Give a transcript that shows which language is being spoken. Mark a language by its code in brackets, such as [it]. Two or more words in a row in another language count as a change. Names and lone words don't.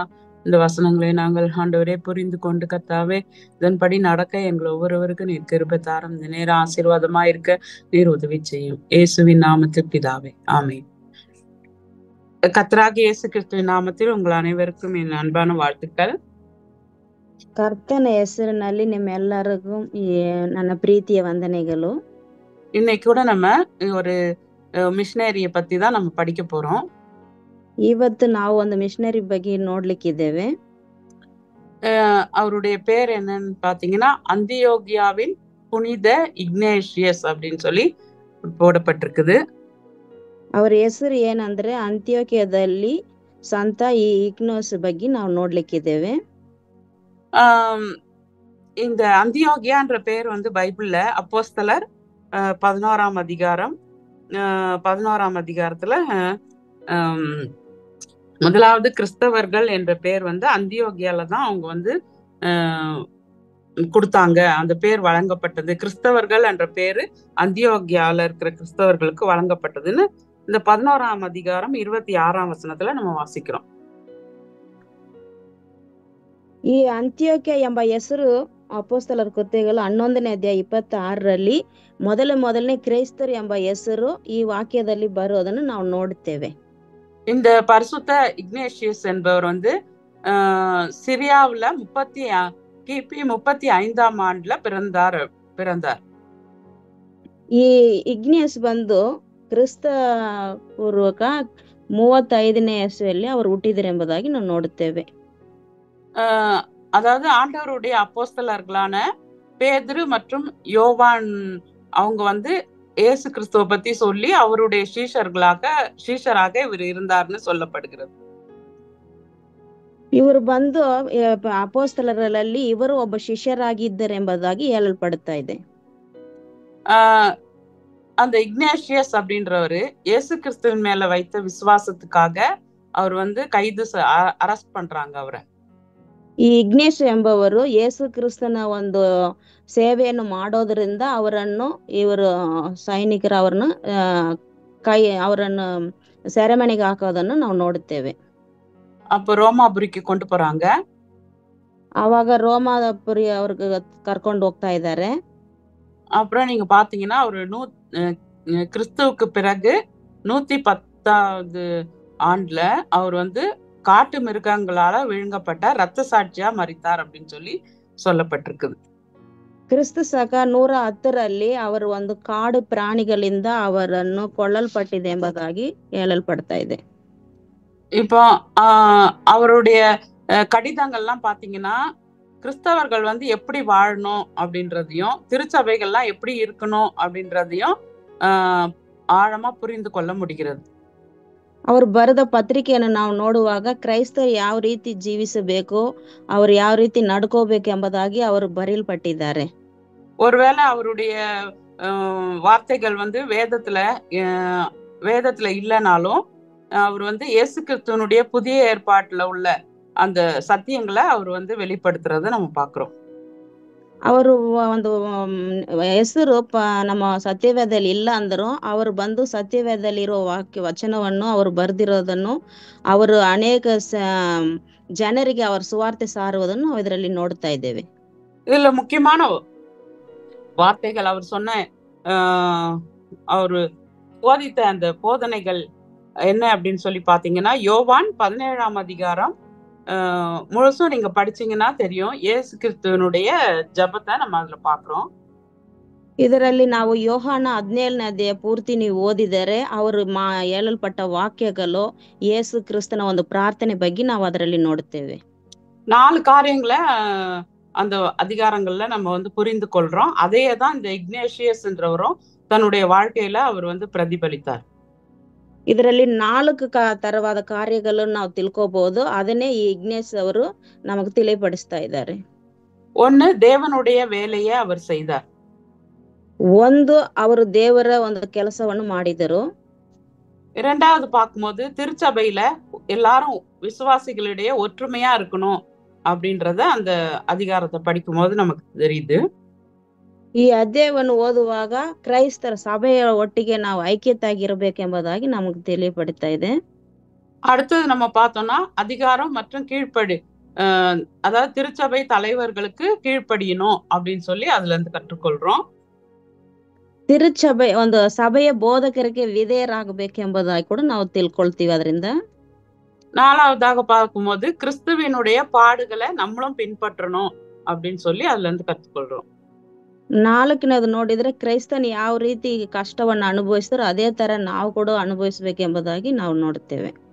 [ta] இந்த வசனங்களை நாங்கள் ஆண்டவரே புரிந்து கொண்டு கர்த்தாவே இதன்படி நடக்க எங்கள் ஒவ்வொருவருக்கும் நீர் கிருபை தாரும். இந்த நேரம் ஆசீர்வாதமா இருக்க நீர் உதவி செய்யும். இயேசுவின் நாமத்தில் பிதாவே, ஆமென். கர்த்தராகிய இயேசு கிறிஸ்துவின் நாமத்தில் உங்கள் அனைவருக்கும் என் அன்பான வாழ்த்துக்கள். [kn] ಕರ್ತನ ಹೆಸರಿನಲ್ಲಿ ನಿಮ್ಮೆಲ್ಲರಿಗೂ ನನ್ನ ಪ್ರೀತಿಯ ವಂದನೆಗಳು. [ta] இன்னைக்கு கூட நம்ம ஒரு மிஷினரிய பத்தி தான் நம்ம படிக்க போறோம். [kn] ಇವತ್ತು ನಾವು ಒಂದು ಮಿಷನರಿ ಬಗ್ಗೆ ನೋಡ್ಲಿಕ್ಕಿದ್ದೇವೆ. [ta] அவருடைய பேர் என்னன்னு பாத்தீங்கன்னா அந்தியோகியாவின் புனித இக்னேஷியஸ் அப்படின்னு சொல்லி போடப்பட்டிருக்குது. [kn] ಅವರ ಹೆಸರು ಏನಂದ್ರೆ ಅಂತ್ಯೋಕ್ಯದಲ್ಲಿ ಸಂತ ಇಗ್ನೋಸ್ ಬಗ್ಗೆ ನಾವು ನೋಡ್ಲಿಕ್ಕಿದ್ದೇವೆ. [ta] இந்த அந்தியோகியான்ற பேர் வந்து பைபிள்ல அப்போஸ்தலர் 11ஆம் அதிகாரம் 11ஆம் அதிகாரத்துல முதலாவது கிறிஸ்தவர்கள் என்ற பேர் வந்து அந்தியோகியால தான் அவங்க வந்து கொடுத்தாங்க. அந்த பேர் வழங்கப்பட்டது. கிறிஸ்தவர்கள் என்ற பேரு அந்தியோகியால இருக்கிற கிறிஸ்தவர்களுக்கு வழங்கப்பட்டதுன்னு இந்த 11ஆம் அதிகாரம் 26ஆம் வசனத்துல நம்ம வாசிக்கிறோம். [kn] ಈ ಅಂತ್ಯೋಕ್ಯ ಎಂಬ ಹೆಸರು ಅಪೋಸ್ತಲರ ಕೃತ್ಯಗಳು 11ನೇ ಅಧ್ಯಾಯ 26ರಲ್ಲಿ ಮೊದಲನೇ ಕ್ರೈಸ್ತರು ಎಂಬ ಹೆಸರು ಈ ವಾಕ್ಯದಲ್ಲಿ ಬರೋದನ್ನು ನಾವು ನೋಡುತ್ತೇವೆ. [ta] இந்த பரிசுத்த இக்னேஷியஸ் என்பவர் வந்து சிரியாவுல கிபி 35ஆம் ஆண்டுல பிறந்தார். [kn] ಈ ಇಗ್ನೇಸ್ ಬಂದು ಕ್ರಿಸ್ತ ಪೂರ್ವಕ 35ನೇ ಇಸವಿಯಲ್ಲಿ ಅವರು ಹುಟ್ಟಿದರು ಎಂಬುದಾಗಿ ನಾವು ನೋಡುತ್ತೇವೆ. [ta] அதாவது ஆண்டவருடைய அப்போஸ்தலர்களான பேதுரு மற்றும் யோவான் அவங்க வந்து இயேசு கிறிஸ்துவ பத்தி சொல்லி அவருடைய சீஷராக இவர் இருந்தார்னு சொல்லப்படுகிறது. [kn] ಇವರು ಬಂದು ಅಪೋಸ್ತಲರಲ್ಲಿ ಇವರು ಒಬ್ಬ ಶಿಷ್ಯರಾಗಿದ್ದರು ಎಂಬುದಾಗಿ ಹೇಳಲ್ಪಡುತ್ತಾ ಇದೆ. [ta] அந்த இக்னேஷியஸ் அப்படின்றவரு இயேசு கிறிஸ்துவின் மேல வைத்த விசுவாசத்துக்காக அவர் வந்து அரெஸ்ட் பண்றாங்க அவரை. [kn] ಈ ಇಗ್ನೇಶ್ ಎಂಬವರು ಯೇಸು ಕ್ರಿಸ್ತನ ಒಂದು ಸೇವೆಯನ್ನು ಮಾಡೋದ್ರಿಂದ ಇವರು ಸೈನಿಕರು ಅವರನ್ನು ಸೆರೆಮನೆಗೆ ಹಾಕೋದನ್ನು ನಾವು ನೋಡುತ್ತೇವೆ. [ta] அப்ப ரோமாபுரிக்கு கொண்டு போறாங்க. [kn] ಅವಾಗ ರೋಮಾಪುರಿ ಅವ್ರಿಗೆ ಕರ್ಕೊಂಡು ಹೋಗ್ತಾ ಇದ್ದಾರೆ. [ta] அப்புறம் நீங்க பாத்தீங்கன்னா ஒரு கிறிஸ்துவுக்கு பிறகு 110வது ஆண்டுல அவர் வந்து காட்டு மிருகங்களால விழுங்கப்பட்ட ரத்த சாட்சியா மரித்தார் அப்படின்னு சொல்லி சொல்லப்பட்டிருக்குது. [kn] ಕ್ರಿಸ್ತ ಸಕ 110ರಲ್ಲಿ ಅವರು ಒಂದು ಕಾಡು ಪ್ರಾಣಿಗಳಿಂದ ಅವರನ್ನು ಕೊಲ್ಲಲ್ಪಟ್ಟಿದೆ ಎಂಬುದಾಗಿ ಹೇಳಲ್ಪಡ್ತಾ ಇದೆ. [ta] இப்போ அவருடைய கடிதங்கள்லாம் பாத்தீங்கன்னா கிறிஸ்தவர்கள் வந்து எப்படி வாழணும் அப்படின்றதையும் திருச்சபைகள்லாம் எப்படி இருக்கணும் அப்படின்றதையும் ஆழமா புரிந்து கொள்ள முடிகிறது. [kn] ಅವರು ಬರೆದ ಪತ್ರಿಕೆಯನ್ನು ನಾವು ನೋಡುವಾಗ ಕ್ರೈಸ್ತರು ಯಾವ ರೀತಿ ಜೀವಿಸಬೇಕು, ಅವರು ಯಾವ ರೀತಿ ನಡ್ಕೋಬೇಕು ಎಂಬುದಾಗಿ ಅವರು ಬರೆಯಲ್ಪಟ್ಟಿದ್ದಾರೆ. [ta] ஒருவேளை அவருடைய வார்த்தைகள் வந்து வேதத்துல இல்லைனாலும் அவர் வந்து இயேசு கிறிஸ்துவனுடைய புதிய ஏற்பாட்டுல உள்ள அந்த சத்தியங்களை அவர் வந்து வெளிப்படுத்துறத நம்ம பாக்குறோம். [kn] ಅವರು ಒಂದು ಹೆಸರು ನಮ್ಮ ಸತ್ಯವೇದದಲ್ಲಿ ಇಲ್ಲ ಅಂದರು ಅವರು ಬಂದು ಸತ್ಯವೇದಲ್ಲಿರೋ ವಚನವನ್ನು ಅವರು ಬರೆದಿರೋದನ್ನು ಅವರು ಅನೇಕ ಜನರಿಗೆ ಅವರ್ ಸುವಾರ್ತೆ ಸಾರುವದನ್ನು ನಾವು ಇದರಲ್ಲಿ ನೋಡ್ತಾ ಇದ್ದೇವೆ. [ta] இதுல முக்கியமான வார்த்தைகள் அவர் சொன்ன அவரு போதித்த அந்த போதனைகள் என்ன அப்படின்னு சொல்லி பாத்தீங்கன்னா யோவான் 17ஆம் அதிகாரம் முழுசும் நீங்க படிச்சீங்கன்னா தெரியும். இயேசு கிறிஸ்துவனுடைய ஜெபத்தை நம்ம அதுல பாக்குறோம். [kn] ಇದರಲ್ಲಿ ನಾವು ಯೋಹಾನ 17ನೇ ಅಧ್ಯಾಯ ಪೂರ್ತಿ ನೀವು ಓದಿದರೆ ಅವರು ಹೇಳಲ್ಪಟ್ಟ ವಾಕ್ಯಗಳು ಯೇಸು ಕ್ರಿಸ್ತನ ಒಂದು ಪ್ರಾರ್ಥನೆ ಬಗ್ಗೆ ನಾವು ಅದರಲ್ಲಿ ನೋಡುತ್ತೇವೆ. [ta] 4 காரியங்களை அந்த அதிகாரங்கள்ல நம்ம வந்து புரிந்து கொள்றோம். அதையே தான் இந்த இக்னேஷியஸ் என்றவரும் தன்னுடைய வாழ்க்கையில அவர் வந்து பிரதிபலித்தார். [kn] ಇದರಲ್ಲಿ 4 ತರವಾದ ಕಾರ್ಯಗಳನ್ನು ನಾವು ತಿಳ್ಕೋಬಹುದು. ಅದನ್ನೇ ಈ ಇಗ್ನೇಸ್ ಅವರು ನಮಗೆ ತಿಳಿಪಡಿಸ್ತಾ ಇದ್ದಾರೆ. [ta] ஒன்னு தேவனுடைய வேலையை அவர் செய்தார். [kn] ಒಂದು ಅವರು ದೇವರ ಒಂದು ಕೆಲಸವನ್ನು ಮಾಡಿದರು. [ta] இரண்டாவது பார்க்கும்போது திருச்சபையில எல்லாரும் விசுவாசிகளிடையே ஒற்றுமையா இருக்கணும் அப்படின்றத அந்த அதிகாரத்தை படிக்கும் போது நமக்கு தெரியுது. [kn] ಈ ಅಧ್ಯಾಯವನ್ನು ಓದುವಾಗ ಕ್ರೈಸ್ತರ ಸಭೆಯ ಒಟ್ಟಿಗೆ ನಾವು ಐಕ್ಯತೆಯಾಗಿರಬೇಕೆಂಬುದಾಗಿ ನಮಗೆ ತಿಳಿಯಪಡ್ತಾ ಇದೆ. [ta] அடுத்தது நம்ம பார்த்தோம்னா அதிகாரம் மற்றும் கீழ்ப்படி அதாவது திருச்சபை தலைவர்களுக்கு கீழ்ப்படியணும் அப்படின்னு சொல்லி அதுல இருந்து கற்றுக்கொள்றோம். [kn] ತಿರುಚಭೆ ಒಂದು ಸಭೆಯ ಬೋಧಕರಿಗೆ ವಿಧೇಯರಾಗಬೇಕೆಂಬುದಾಗಿ ಕೂಡ ನಾವು ತಿಳ್ಕೊಳ್ತೀವಿ ಅದರಿಂದ. [ta] 4வதாக பார்க்கும்போது கிறிஸ்துவினுடைய பாடுகளை நம்மளும் பின்பற்றணும் அப்படின்னு சொல்லி அதுல இருந்து கற்றுக்கொள்றோம். [kn] 4ನೇದು ನೋಡಿದ್ರೆ ಕ್ರೈಸ್ತನು ಯಾವ ರೀತಿ ಕಷ್ಟವನ್ನು ಅನುಭವಿಸಿದ್ರು ಅದೇ ತರ ನಾವು ಕೂಡ ಅನುಭವಿಸಬೇಕೆಂಬುದಾಗಿ ನಾವು ನೋಡ್ತೇವೆ.